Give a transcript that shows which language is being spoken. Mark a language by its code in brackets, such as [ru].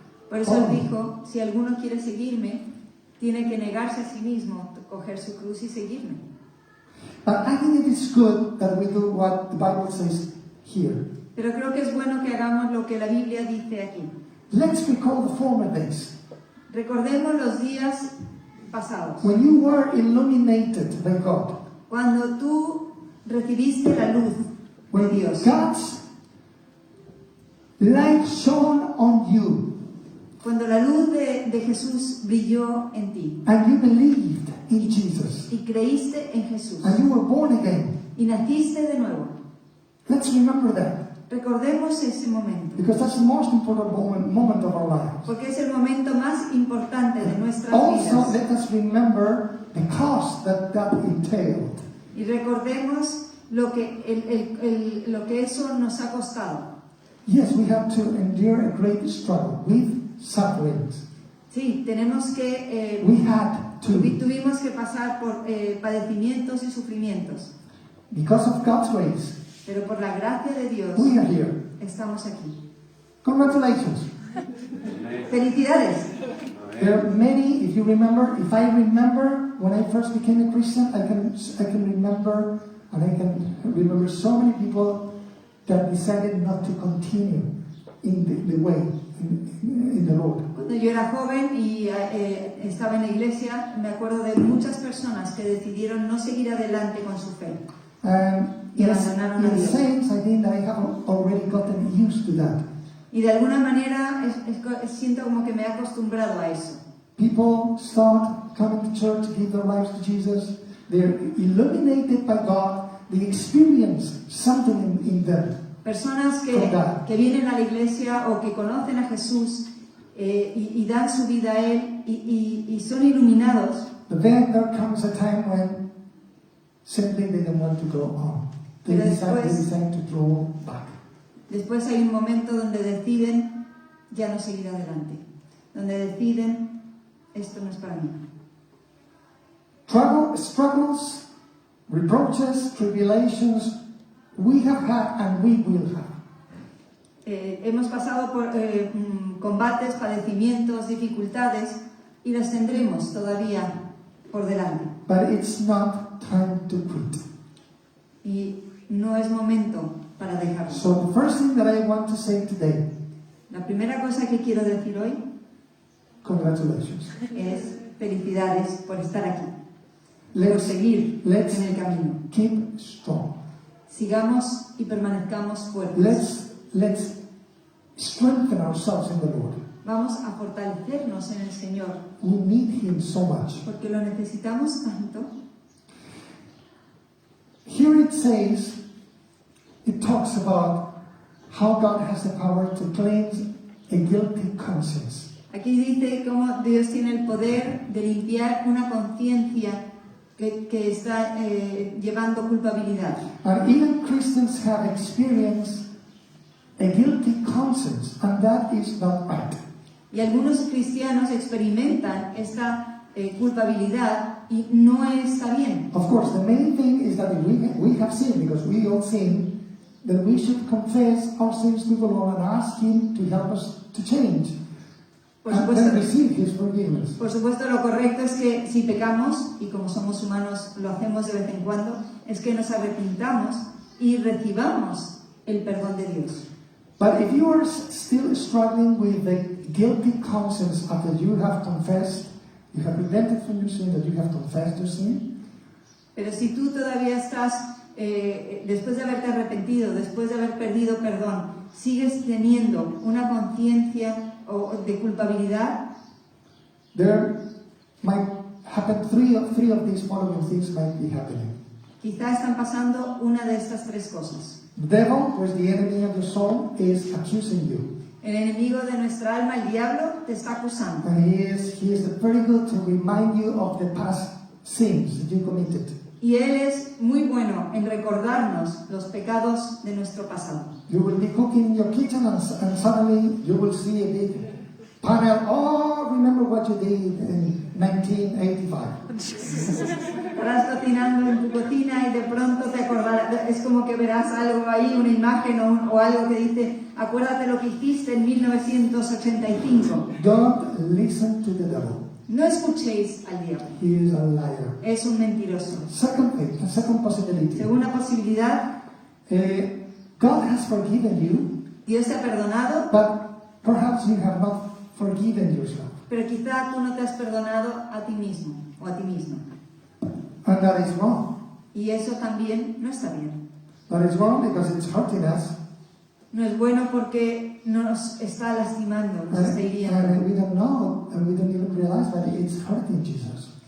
[es] Por eso él dijo, si alguno quiere seguirme, tiene que negarse a sí mismo, coger su cruz y seguirme. [en] But I think it is good that we do what the Bible says here. [es] Pero creo que es bueno que hagamos lo que la Biblia dice aquí. [en] Let's recall the former days. [es] Recordemos los días pasados. [en] When you were illuminated by God. [es] Cuando tú recibiste la luz de [en] When [es] Dios. [en] God's light shone on you. [es] Cuando la luz de Jesús brilló en ti. [en] And you believed in Jesus. [es] Y creíste en Jesús. [en] And you were born again. [es] Y naciste de nuevo. [en] Let's remember that. [es] Recordemos ese momento. [en] Because that's the most important moment of our lives. [es] Porque es el momento más importante de nuestras [en] Also, [es] vidas. [en] let us remember the cost that entailed. [es] Y recordemos lo que eso nos ha costado. [en] Yes, we have to endure a great struggle with sufferings. [es] Sí, tenemos que [en] We had to. [es] tuvimos que pasar por padecimientos y sufrimientos. [en] Because of God's grace, [es] Pero por la gracia de Dios [en] we are here. [es] estamos aquí. [en] Congratulations. [es] ¡Felicidades! [en] There are many, if I remember when I first became a Christian, I can remember, and I can remember so many people that decided not to continue in the way, in the road. [es] Cuando yo era joven y estaba en la iglesia, me acuerdo de muchas personas que decidieron no seguir adelante con su fe. [en] In a sense, I think that I have already gotten used to that. [es] Y de alguna manera siento como que me he acostumbrado a eso. [en] People start coming to church, give their lives to Jesus. They're illuminated by God. They experience something in them. [es] Personas que vienen a la iglesia o que conocen a Jesús y dan su vida a Él y son iluminados. [en] But then there comes a time when simply they don't want to go on. They [es] Pero [en] decide to draw back. [es] Después hay un momento donde deciden ya no seguir adelante, donde deciden esto no es para mí. [en] Struggles, reproaches, tribulations, we have had and we will have. [es] Hemos pasado por combates, padecimientos, dificultades y las tendremos todavía por delante. [en] But it's not time to quit. [es] Y no es momento para dejarlo. [en] So the first thing that I want to say today, [es] La primera cosa que quiero decir hoy [en] congratulations. [es] es felicidades por estar aquí, por [en] Let's [es] seguir [en] let's- [es] en el camino. [en] keep strong. [es] Sigamos y permanezcamos fuertes. [en] Let's strengthen ourselves in the Lord. [es] Vamos a fortalecernos en el Señor, [en] We need Him so much. [es] porque lo necesitamos tanto. [en] Here it talks about how God has the power to cleanse a guilty conscience. [es] Aquí dice cómo Dios tiene el poder de limpiar una conciencia que está llevando culpabilidad. [en] And even Christians have experienced a guilty conscience, and that is not right. [es] Y algunos cristianos experimentan esta culpabilidad y no está bien. [en] Of course, the main thing is that if we have sinned, because we all sin, then we should confess our sins to the Lord and ask Him to help us to change. [es] Por [en] And [es] supuesto, [en] then receive His forgiveness. [es] por supuesto, lo correcto es que si pecamos, y como somos humanos lo hacemos de vez en cuando, es que nos arrepintamos y recibamos el perdón de Dios. [en] But if you are still struggling with the guilty conscience after you have confessed, you have repented from your sin, that you have confessed your sin, [es] Pero si tú todavía estás, después de haberte arrepentido, después de haber perdido perdón, sigues teniendo una conciencia de culpabilidad, [en] there might happen three of these following things might be happening. [es] quizá están pasando una de estas tres cosas. [en] The devil, who is the enemy of your soul, is accusing you. [es] El enemigo de nuestra alma, el diablo, te está acusando. [en] And he is very good to remind you of the past sins that you committed. [es] Y Él es muy bueno en recordarnos los pecados de nuestro pasado. [en] You will be cooking in your kitchen and suddenly you will see a big panel. Oh, remember what you did in 1985. [es] Estarás cocinando en tu cocina y de pronto te acordarás, es como que verás algo ahí, una imagen o algo que dice, acuérdate lo que hiciste en 1985. [en] Don't listen to the devil. [es] No escuchéis al diablo, [en] He is a liar. [es] es un mentiroso. [en] Second possibility. [es] Segunda posibilidad, [en] God has forgiven you, [es] Dios te ha perdonado, [en] but perhaps you have not forgiven yourself. [es] pero quizá tú no te has perdonado a ti mismo o a ti misma. [en] And that is wrong. [es] Y eso también no está bien. [en] That is wrong because it's hurting us. [es] No es bueno porque nos está lastimando, nos está hiriendo. [en] And we don't know, and we don't even realize that it's hurting Jesus.